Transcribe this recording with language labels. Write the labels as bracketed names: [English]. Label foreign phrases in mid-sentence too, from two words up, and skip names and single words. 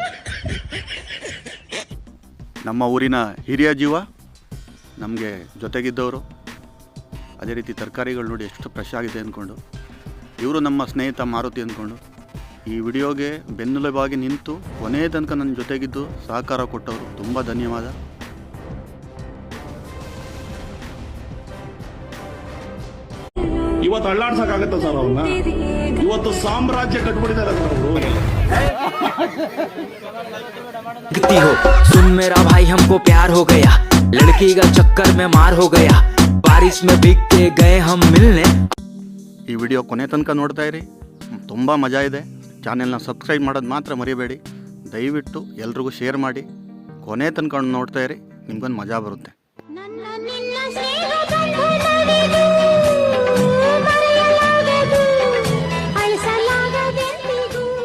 [Kannada] ನಮ್ಮ ಊರಿನ ಹಿರಿಯ ಜೀವ, ನಮಗೆ ಜೊತೆಗಿದ್ದವರು, ಅದೇ ರೀತಿ ತರಕಾರಿಗಳು ನೋಡಿ ಎಷ್ಟು ಫ್ರೆಶ್ ಆಗಿದೆ ಅಂದ್ಕೊಂಡು, ಇವರು ನಮ್ಮ ಸ್ನೇಹಿತ ಮಾರುತಿ ಅಂದ್ಕೊಂಡು ಈ ವಿಡಿಯೋಗೆ ಬೆನ್ನೆಲುಬಾಗಿ ನಿಂತು ಕೊನೆಯ ತನಕ ನನ್ನ ಜೊತೆಗಿದ್ದು ಸಹಕಾರ ಕೊಟ್ಟವರು ತುಂಬ ಧನ್ಯವಾದ. ಇವತ್ತು ಅಳ್ಳಾಡ್ಸಕ್ಕಾಗತ್ತ ಸರ್ ಅವ್ರನ್ನ? ಇವತ್ತು ಸಾಮ್ರಾಜ್ಯ ಕಟ್ಬಿಟ್ಟಿದ್ದಾರೆ ಸರ್ ಅವರು. [Hindi] हो सुन मेरा भाई हमको प्यार हो गया लड़की का चक्कर में मार हो गया बारिश में भीग के गए हम मिलने. [Kannada] ಈ ವಿಡಿಯೋ ಕೊನೆ ತನಕ ನೋಡ್ತಾ ಇರಿ, ತುಂಬ ಮಜಾ ಇದೆ. ಚಾನೆಲ್ನ ಸಬ್ಸ್ಕ್ರೈಬ್ ಮಾಡೋದು ಮಾತ್ರ ಮರಿಬೇಡಿ. ದಯವಿಟ್ಟು ಎಲ್ರಿಗೂ ಶೇರ್ ಮಾಡಿ, ಕೊನೆ ತನಕ ನೋಡ್ತಾ ಇರಿ, ನಿಮ್ಗೊಂದು ಮಜಾ ಬರುತ್ತೆ. ನನ್ನ ನಿನ್ನ ಸ್ನೇಹ ಬಂಧು ನಡೆದು ಮರೆಯಲಾಗದು, ಅಳಿಸಲಾಗದೆಂದಿಗೂ.